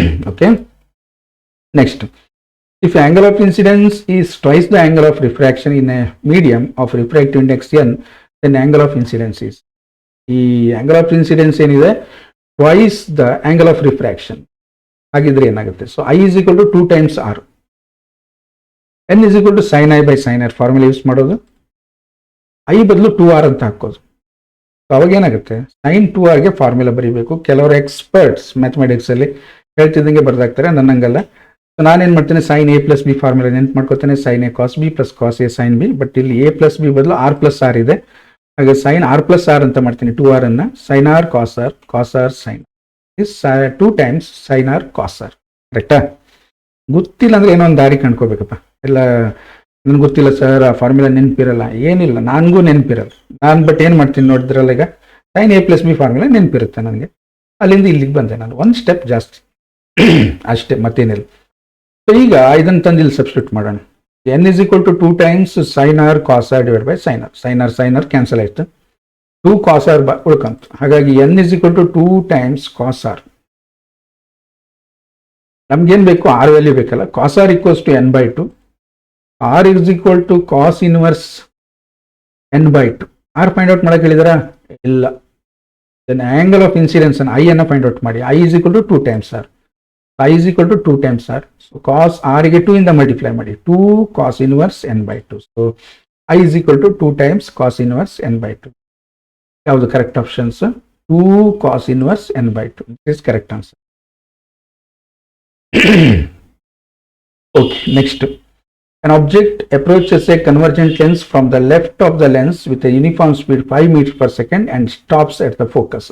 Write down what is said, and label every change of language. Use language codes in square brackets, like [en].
[en] Okay, next, if angle of incidence is twice the angle of refraction in a medium of refractive index n, then angle of incidence is. [kn] ಈ angle of incidence ಏನಿದೆ, twice the angle of refraction ಆಗಿದ್ರೆ ಏನಾಗುತ್ತೆ. [en] So I is equal to 2 times r. n is equal to sin I by sin r [kn] formula use ಮಾಡೋದು. I ಬದಲು 2r ಅಂತ ಹಾಕೋದು. ಅವಾಗ ಏನಾಗುತ್ತೆ, sin 2r ಗೆ ಫಾರ್ಮುಲಾ ಬರೀಬೇಕು. ಕೆಲವರು ಎಕ್ಸ್ಪರ್ಟ್ಸ್ ಮ್ಯಾಥಮೆಟಿಕ್ಸ್ ಅಲ್ಲಿ ಹೇಳ್ತಿದ್ದಂಗೆ ಬರ್ದಾಕ್ತಾರೆ, ನನ್ನಂಗಲ್ಲ. ಸೊ ನಾನೇನ್ ಮಾಡ್ತೇನೆ, sin a plus b formula ನೆನ್ಪು ಮಾಡ್ಕೋತೇನೆ, sin a cos b plus cos a sin b. But ಇಲ್ಲಿ a plus b ಬದಲು r plus r ಇದೆ. ಹಾಗೆ sin r plus r ಅಂತ ಮಾಡ್ತೀನಿ, 2r ಅನ್ನ sin r cos r sin is 2 times sin r cos r. ಕರೆಕ್ಟಾ? ಗೊತ್ತಿಲ್ಲ ಅಂದ್ರೆ ಏನೋ ಒಂದು ದಾರಿ ಕಂಡ್ಕೋಬೇಕಪ್ಪ. ಎಲ್ಲ ನನ್ಗೆ ಗೊತ್ತಿಲ್ಲ ಸರ್, ಆ ಫಾರ್ಮುಲಾ ನೆನಪಿರಲ್ಲ, ಏನಿಲ್ಲ, ನನಗೂ ನೆನಪಿರಲ್ಲ. ನಾನು ಬಟ್ ಏನು ಮಾಡ್ತೀನಿ ನೋಡಿದ್ರಲ್ಲ, ಈಗ sin a plus b formula ನೆನಪಿರುತ್ತೆ ನನಗೆ. ಅಲ್ಲಿಂದ ಇಲ್ಲಿಗೆ ಬಂದೆ ನಾನು, ಒಂದು ಸ್ಟೆಪ್ ಜಾಸ್ತಿ ಅಷ್ಟೇ, ಮತ್ತೇನಿಲ್ಲ. ಸೊ ಈಗ ಇದನ್ನು ತಂದು ಇಲ್ಲಿ ಸಬ್ಸ್ಟಿಟ್ಯೂಟ್ ಮಾಡೋಣ. [en] n is equal to 2 times sin r cos r divided by sin r. [kn] sin r cancel ಆಯ್ತು, 2 cos r ಉಳ್ಕಂತು. ಹಾಗಾಗಿ [en] n is equal to 2 times cos r. [kn] ನಮ್ಗೇನು ಬೇಕು ಆರ್ ವ್ಯಾಲ್ಯೂ ಬೇಕಲ್ಲ, [en] cos r equals to n by two, [kn] R is equal to cos inverse N by two. R find out ಮಾಡಕ್ಕೆ ಹೇಳಿದಾರ? ಇಲ್ಲ. Then angle of incidence I ಅನ್ನು find out ಮಾಡಿ. [en] I is equal to 2 times r. I is equal to 2 times r. [kn] So cos ಆರ್ಗೆ 2 ಇಂದ multiply ಮಾಡಿ, 2 cos inverse N by two. [en] So I is equal to 2 times cos inverse n by two. [kn] ಯಾವುದು correct options? [en] 2 cos inverse n by two is correct answer. Okay, next. An object approaches a convergent lens from the left of the lens with a uniform speed 5 meters per second and stops at the focus.